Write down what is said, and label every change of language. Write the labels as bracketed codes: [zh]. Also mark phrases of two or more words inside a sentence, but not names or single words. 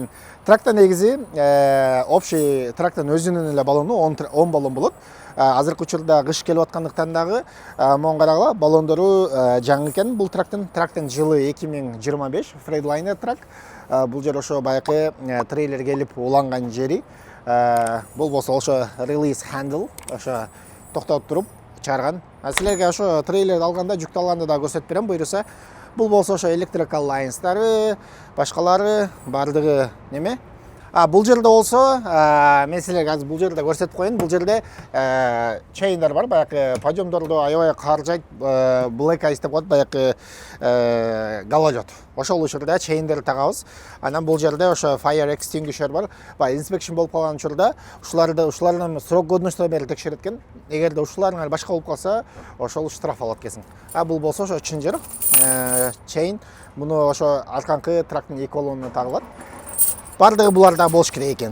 [ky] Трактта негизи общий трактын өзүнүн эле баллону 10 баллон болот. Азыркы учурда кыш келип аткандыктан дагы моң карагыла, баллондору жаңы экен. Бул трактын жылы 2025 Freightliner трак. Бул жер ошо баягы трейлер келип уланган жери. Бул болсо ошо [en] release handle, [ky] ошо токтотуп туруп чыгарган. Силерге ошо трейлерди алганда, жүктү алганда да көрсөтүп берем. Буйруса бул болсо ошо [en] Electric Alliance'дары, [ky] башкалары бардыгы неме? Бул жерде болсо, мен силерге азыр бул жерде көрсөтүп коеюн. Бул жерде чейндер бар, баягы подъемдорду аябай каржайт, [en] black ice [ky] деп коет, баягы гололед. Ошол учурда чейндерди тагабыз. Анан бул жерде ошо [en] fire extinguisher [ky] бар. Inspection болуп калган учурда ушулардын [ru] срок годностуна [ky] бери текшерет экен. Эгерде ушуларыңар башка болуп калса, ошол штраф алат экенсиң. Бул болсо ошо чынжыр, чейн. Муну ошо арканкы трактын эки баллонуна тагылат. Бардыгы буларда болуш керек экен.